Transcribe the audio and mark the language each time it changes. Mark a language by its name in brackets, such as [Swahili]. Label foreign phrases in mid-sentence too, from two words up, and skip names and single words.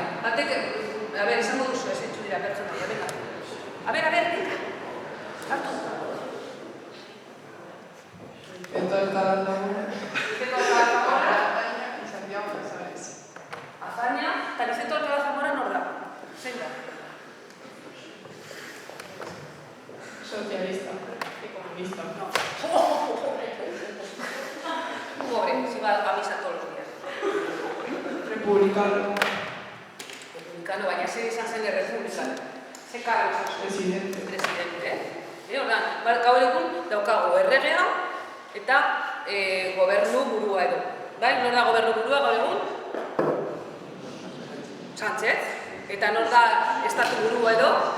[Basque] Batek, esango duzu, ez ditzu dira pertsona, venga. Venga. Hartu. Vicente Alcalá Zamora. Azaña, eta Vicente Alcalá Zamora nor da? Zein da? [Spanish] Socialista y comunista. Republicano. Republicano, [Basque] baina zer izan zen errepublikano. Ze kargo izan zuen? [Spanish] Presidente. Presidente. [Basque] Ordan, gaur egun daukagu erregea eta gobernu burua edo. Bai, nor da gobernu burua gaur egun? Sánchez. Eta nor da estatu burua edo?